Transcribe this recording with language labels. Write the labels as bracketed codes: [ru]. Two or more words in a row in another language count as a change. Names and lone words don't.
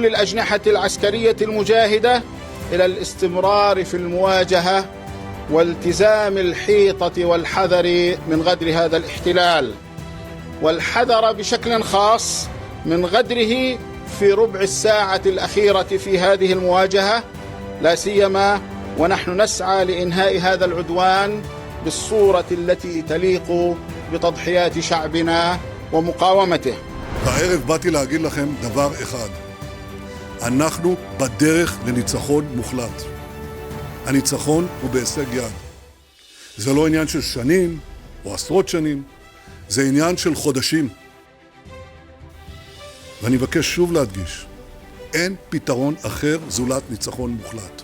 [ar] الأجنحة العسكرية المجاهدة إلى الاستمرار في المواجهة والتزام الحيطة والحذر من غدر هذا الاحتلال، والحذر بشكل خاص من غدره في ربع الساعة الأخيرة في هذه المواجهة، لا سيما ونحن نسعى لإنهاء هذا العدوان بالصورة التي تليق بتضحيات شعبنا ومقاومته. [he] הערב באתי להגיד לכם דבר אחד. אנחנו בדרך לניצחון מוחלט. הניצחון הוא בהישג יד. זה לא עניין של שנים או עשרות שנים, זה עניין של חודשים. ואני מבקש שוב להדגיש, אין פתרון אחר זולת ניצחון מוחלט.